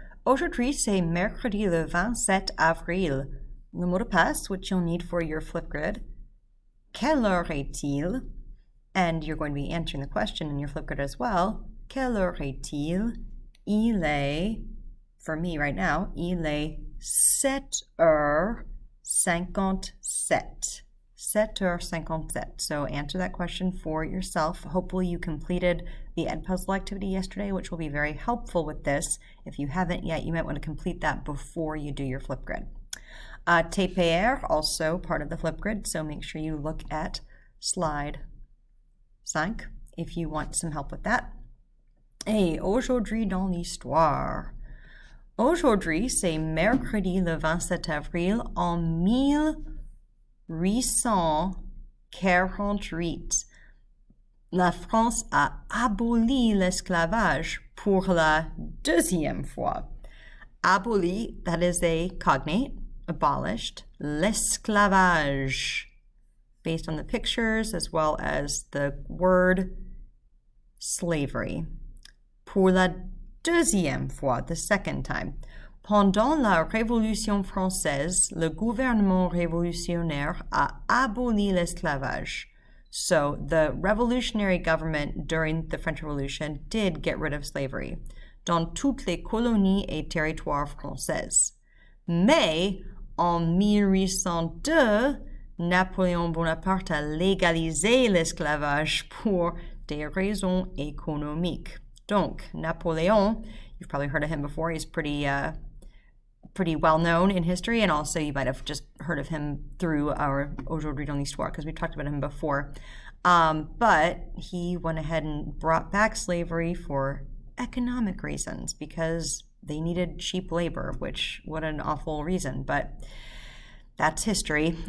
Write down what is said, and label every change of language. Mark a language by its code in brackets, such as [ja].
[fr] Aujourd'hui, c'est mercredi le 27 avril. Le mot de passe, [en] which you'll need for your Flipgrid. [fr] Quelle heure est-il? [en] And you're going to be answering the question in your Flipgrid as well. [fr] Quelle heure est-il? Il est, [en] for me right now, [fr] il est 7h57. 7h57. [en] So answer that question for yourself. Hopefully you completed the Edpuzzle activity yesterday, which will be very helpful with this. If you haven't yet, you might want to complete that before you do your Flipgrid. TPR, also part of the Flipgrid, so make sure you look at slide 5 if you want some help with that. [fr] Et aujourd'hui dans l'histoire. Aujourd'hui, c'est mercredi le 27 avril en 1848. La France a aboli l'esclavage pour la deuxième fois. [en] Aboli, that is a cognate, abolished. L'esclavage, based on the pictures as well as the word slavery. [fr] Pour la deuxième fois, [en] the second time. [fr] Pendant la Révolution française, le gouvernement révolutionnaire a aboli l'esclavage. [en] So the revolutionary government during the French Revolution did get rid of slavery [fr] dans toutes les colonies et territoires françaises. Mais en 1802, Napoléon Bonaparte a légalisé l'esclavage pour des raisons économiques. [en] Donc, Napoleon, you've probably heard of him before. He's pretty well known in history, and also you might have just heard of him through our Aujourd'hui dans l'Histoire, because we talked about him before. But he went ahead and brought back slavery for economic reasons, because they needed cheap labor, which, what an awful reason, but that's history.